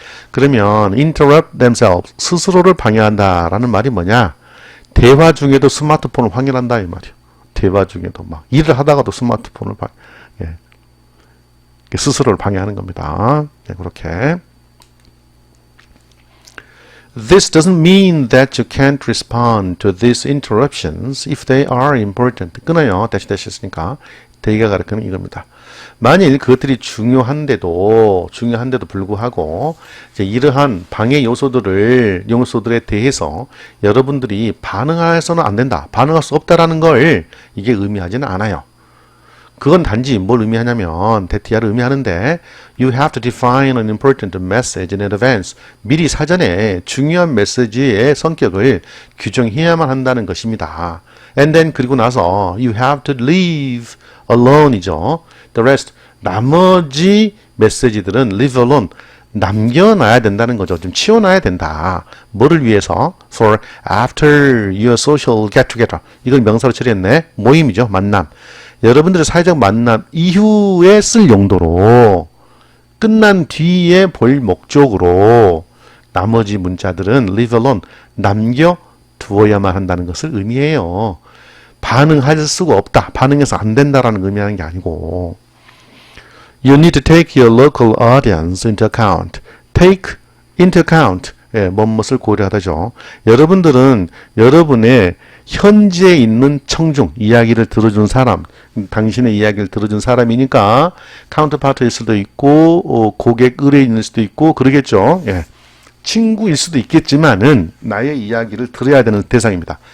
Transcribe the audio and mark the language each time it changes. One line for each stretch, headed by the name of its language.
Korean: 그러면 interrupt themselves, 스스로를 방해한다라는 말이 뭐냐? 대화 중에도 스마트폰을 확인한다 이 말이에요. 대화 중에도 막 일을 하다가도 스마트폰을 스스로를 방해하는 겁니다. 그렇게.
English: This doesn't mean that you can't respond to these interruptions if they are important.
Korean: 끊어요. 대시 했으니까. 대기가 가르치는 이겁니다. 만일 그것들이 중요한데도 불구하고 이제 이러한 방해 요소들에 대해서 여러분들이 반응해서는 안 된다, 반응할 수 없다라는 걸 이게 의미하지는 않아요.
English: 그건 단지 뭘 의미하냐면 대티아를 의미하는데 you have to define an important message in advance.
Korean: 미리 사전에 중요한 메시지의 성격을 규정해야만 한다는 것입니다.
English: And then 그리고 나서 you have to leave alone이죠.
Korean: The rest 나머지 메시지들은 leave alone 남겨놔야 된다는 거죠. 좀 치워놔야 된다. 뭐를 위해서?
English: For after your social get together.
Korean: 이걸 명사로 처리했네. 모임이죠. 만남. 여러분들의 사회적 만남 이후에 쓸 용도로 끝난 뒤에 볼 목적으로 나머지 문자들은 leave alone 남겨두어야만 한다는 것을 의미해요. 반응할 수가 없다.
English: 반응해서 안 된다라는 의미하는 게 아니고 You need to take your local audience into account. Take into account. 무엇을 고려하다죠.
Korean: 여러분들은 여러분의 현지에 있는 청중, 이야기를 들어준 사람, 당신의 이야기를 들어준 사람이니까 카운터파트일 수도 있고 고객 의뢰인일 수도 있고 그러겠죠. 친구일 수도 있겠지만은 나의 이야기를 들어야 되는 대상입니다.